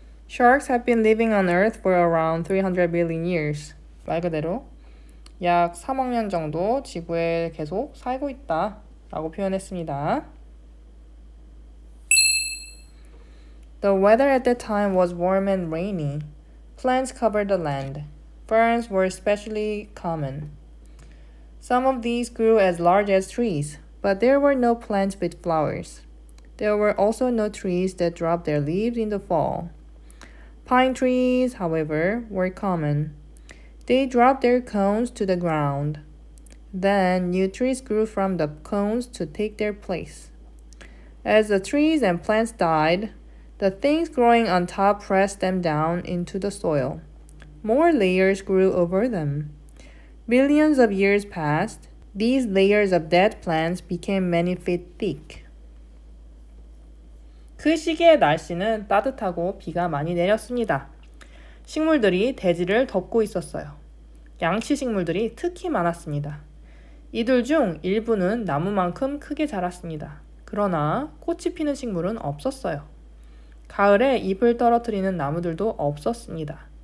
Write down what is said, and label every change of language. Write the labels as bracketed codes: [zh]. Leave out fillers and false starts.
[en] Sharks have been living on Earth for around 300 billion years. [ko] 말 그대로 약 3억 년 정도 지구에 계속 살고 있다 라고 표현했습니다. [en] The weather at that time was warm and rainy. Plants covered the land. Ferns were especially common. Some of these grew as large as trees, but there were no plants with flowers. There were also no trees that dropped their leaves in the fall. Pine trees, however, were common. They dropped their cones to the ground. Then new trees grew from the cones to take their place. As the trees and plants died, the things growing on top pressed them down into the soil. More layers grew over them. Billions of years passed. These layers of dead plants became many feet thick. [ko] 그 시기의 날씨는 따뜻하고 비가 많이 내렸습니다. 식물들이 대지를 덮고 있었어요. 양치 식물들이 특히 많았습니다. 이들 중 일부는 나무만큼 크게 자랐습니다. 그러나 꽃이 피는 식물은 없었어요. 가을에 잎을 떨어뜨리는 나무들도 없었습니다.